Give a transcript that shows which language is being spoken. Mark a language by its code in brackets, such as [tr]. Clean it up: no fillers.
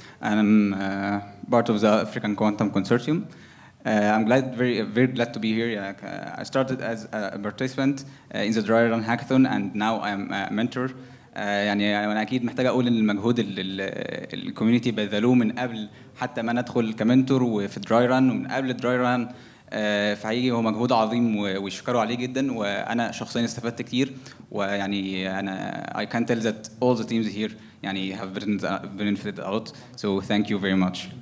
[en] I'm part of the African Quantum Consortium. I'm very glad to be here. I started as a participant in the Dry Run Hackathon, and now I'm a mentor. [ar] يعني انا اكيد محتاج اقول ان المجهود الكوميونتي بذلوه من قبل حتى ما ندخل كمنتور وفي دراي ران، ومن قبل دراي ران فحقيقي هو مجهود عظيم ويشكروا عليه جدا، وانا شخصيا استفدت كتير. ويعني انا [en] I can tell that all the teams here يعني have benefited a lot, so thank you very much.